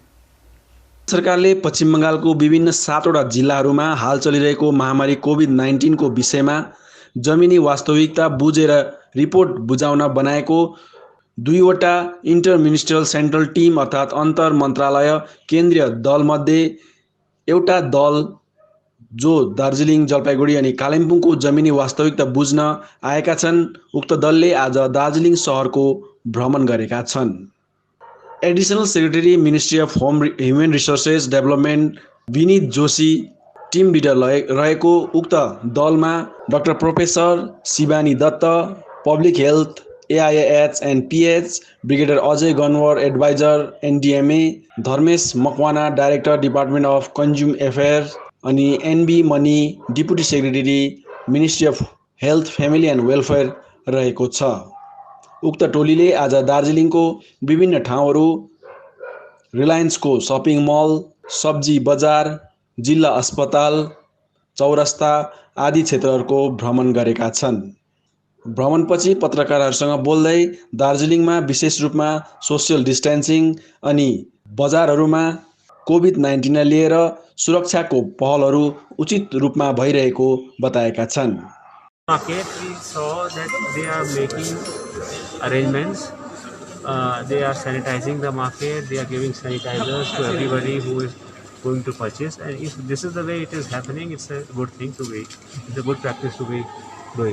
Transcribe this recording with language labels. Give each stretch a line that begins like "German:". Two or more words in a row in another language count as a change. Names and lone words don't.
Nepali: सरकारले पश्चिम बंगालको विभिन्न 7वटा जिल्लाहरूमा हाल चलिरहेको महामारी कोभिड-19 को विषयमा जमिनी वास्तविकता बुझेर रिपोर्ट बुझाउन बनाएको 2वटा
English: intra-ministerial central team
Nepali: अर्थात् अन्तर मन्त्रालय केन्द्रीय दलमध्ये एउटा दल जो दार्जिलिङ जलपाइगुडी अनि कालिम्पोङको जमिनी वास्तविकता बुझ्न आएका छन् उक्त दलले आज दार्जिलिङ शहरको भ्रमण गरेका छन्
English: additional secretary ministry of home human resources development Vinit Joshi team leader रहेको
Nepali: उक्त दलमा
English: doctor professor Shivani Dutt public health AIH and PH brigadier Ajay Ganwar adviser NDMA Dharmesh Makwana director department of consumer affairs अनि NB Mani deputy secretary ministry of health family and welfare
Nepali: रहेको छ उक्त टोलीले आज दार्जिलिङको विभिन्न ठाउँहरू रिलायन्सको
English: shopping mall
Nepali: सब्जी बजार जिल्ला अस्पताल चौरस्ता आदि क्षेत्रहरूको भ्रमण गरेका छन् भ्रमणपछि पत्रकारहरूसँग बोल्दै दार्जिलिङमा विशेष रूपमा
English: social distancing
Nepali: अनि बजारहरूमा कोभिड-19 लिएर सुरक्षाको पहलहरू उचित रूपमा भइरहेको बताएका छन्
English: Market, we saw that they are making arrangements. They are sanitizing the market. They are giving sanitizers to everybody who is going to purchase. And if this is the way it is happening, it's a good thing to be. It's a good practice to be doing.